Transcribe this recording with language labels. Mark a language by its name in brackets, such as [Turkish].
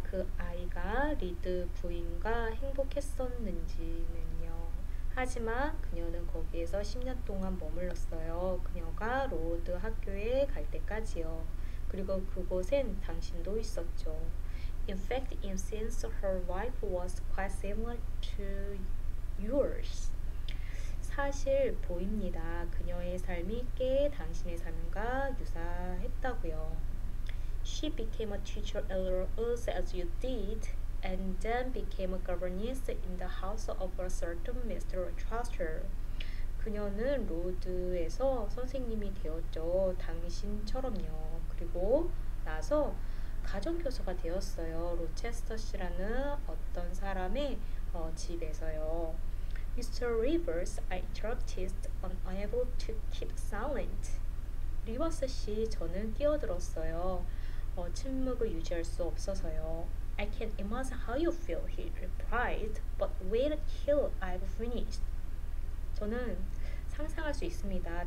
[Korean] 그 아이가 리드 부인과 행복했었는지는요. 하지만 그녀는 거기에서 10년 동안 머물렀어요. 그녀가 로드 학교에 갈 때까지요. 그리고 그곳엔 당신도 있었죠. [English] In fact, it seems her life was quite similar to yours. [Korean] 사실 보입니다. 그녀의 삶이 꽤 당신의 삶과 유사했다고요. [English] She became a teacher at Rose as you did, and then became a governess in the house of a certain Mr. Truster. [Korean] 그녀는 로드에서 선생님이 되었죠. 당신처럼요. 그리고 나서 가정교사가 되었어요. 로체스터시라는 어떤 사람의 집에서요. [English] Mr. Rivers, I interrupted, unable to keep silent. [Korean] 리버스 씨, 저는 끼어들었어요. 침묵을 유지할 수 없어서요. [English] I can't imagine how you feel, he replied, but wait till I've finished. [Korean] 저는 상상할 수 있습니다.